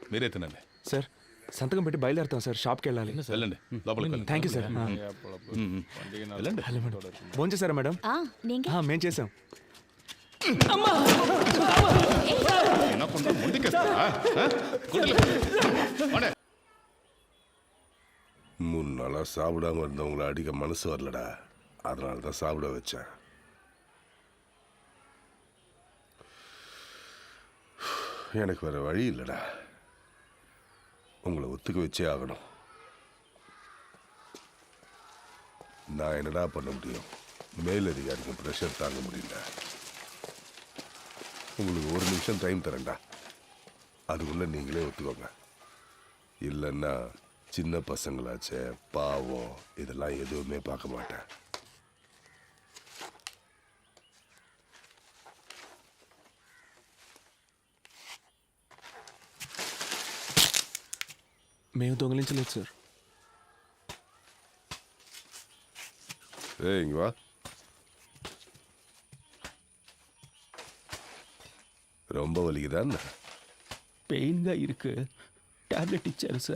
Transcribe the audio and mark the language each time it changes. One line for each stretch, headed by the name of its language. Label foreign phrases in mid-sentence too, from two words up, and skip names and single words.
Telugu: మీరే తినండి. సార్ సంతకం పెట్టి బయలుదేరుతాం సార్. షాప్కి వెళ్ళాలి. వెళ్ళండి, లోపలికి వెళ్ళండి.
English: thank you sir.
Telugu: వెళ్ళండి. హలో మేడం, ఫోన్ చేశారా మేడం? మేము చేసాం. వినకుండా ముందుకేస్తారా? గుడ్లు.
Tamil: வாடா. 3 நாளாக சாப்பிடாம இருந்தவங்கள அடிக்க மனசு வரலடா. அதனால தான் சாப்பிட வச்சேன். எனக்கு வேற வழி இல்லைடா. உங்களை ஒத்துக்க வச்சே ஆகணும். நான் என்னடா பண்ண முடியும்? மேலதிகாரிக்கு ப்ரெஷர் தாங்க முடியல. உங்களுக்கு 1 நிமிஷம் டைம் தரேன்டா. அதுக்குள்ளே நீங்களே ஒத்துக்கோங்க. இல்லைன்னா சின்ன பசங்களாச்சே, பாவம், இதெல்லாம் எதுவுமே பார்க்க மாட்டேன்.
Telugu: మేము దొంగలించలేదు సార్.
Tamil: இங்க வா. ரொம்ப வலிக்குதான்?
Telugu: పెయిన్గా ఇరుకు, టాబ్లెట్ ఇచ్చారు సార్.